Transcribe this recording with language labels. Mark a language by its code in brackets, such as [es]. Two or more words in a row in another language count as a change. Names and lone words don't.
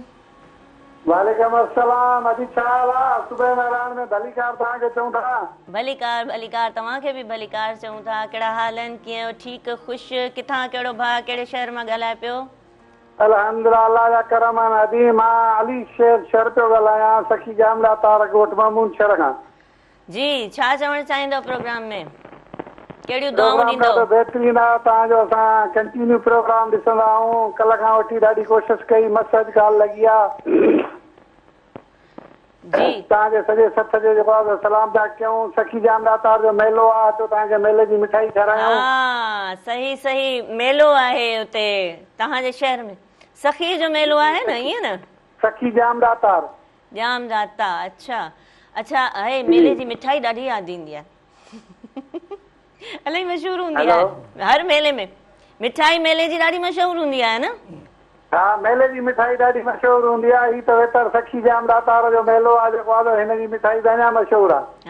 [ar] وعليكم السلام. [sd] अॼु छा हाल आहे? सुबह महिरान में भलीकार तव्हांखे चऊं था। भलीकार भलीकार, तव्हांखे बि भलीकार चऊं था। कहिड़ा हाल आहिनि, कीअं, ठीकु, ख़ुशि? किथां, कहिड़ो भाउ, कहिड़े शहर मां ॻाल्हाए पियो? अल्हम्दुलिल्लाह, अल्लाह जा करम आहिनि। अॼु मां अली शेर शहर पियो ॻाल्हायां, सखी जामला तारक ॻोठ मामून शहर खां। जी, छा चवणु चाहींदो प्रोग्राम में? कहिड़ियूं दुआऊं ॾींदो? बहितरीन आहे तव्हांजो। असां [en] continue program [sd] ॾिसंदा आहियूं। कल्ह खां वठी ॾाढी कोशिशि कई, मस अॼु ॻाल्हि लॻी आहे। तव्हांजे सॼे सथ जो जेको आहे सलाम पिया कयूं। सखी जामला तार जो मेलो आहे, अचो तव्हांखे मेले जी मिठाई खारायूं। हा, सही सही, मेलो आहे हुते तव्हांजे शहर में। सखी जो मेलो आहे न, ईअं न? सखी जामला तार। जामदाता, अच्छा अच्छा। आहे, मेले जी मिठाई ॾाढी यादि ईंदी आहे। इलाही मशहूरु हूंदी आहे हर मेले में। मिठाई मेले जी ॾाढी मशहूरु हूंदी आहे न? हा, मेले जी मिठाई ॾाढी मशहूरु हूंदी आहे। ही त वेतर सखी जामला तार जो मेलो आहे जेको आहे, हिन जी मिठाई त अञा मशहूरु आहे।